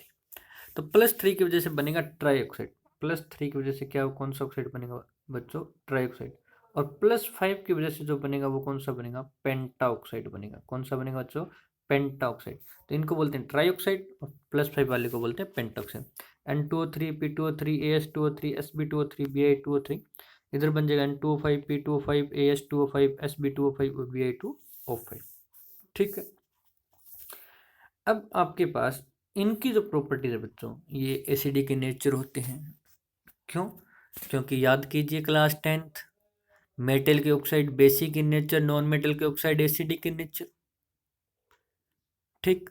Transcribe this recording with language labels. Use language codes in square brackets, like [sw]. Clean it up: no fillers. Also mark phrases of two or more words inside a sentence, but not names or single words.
[hi] तो +3 की वजह से बनेगा [en] tri oxide. [hi] +3 की वजह से क्या, कौन सा ऑक्साइड बनेगा बच्चों? [en] tri oxide. [hi] और +5 की वजह से जो बनेगा वो कौन सा बनेगा? [en] penta oxide [hi] बनेगा। कौन सा बनेगा बच्चों? [en] penta oxide. [hi] तो इनको बोलते हैं [en] tri oxide [hi] और +5 वाले को बोलते हैं [en] penta oxide. [hi] N2O3 P2O3 AS2O3 Sb2O3 Bi2O3, इधर बन जाएगा N2O5 P2O5 AS2O5 Sb2O5 और Bi2O5, ठीक है। अब आपके पास इनकी जो प्रॉपर्टीज है बच्चों, ये [en] acidic in nature [hi] होते हैं। क्यों? क्योंकि याद कीजिए क्लास 10th, मेटल के [en] oxide basic in nature, non metal [hi] के [en] oxide acidic in nature, [hi] ठीक।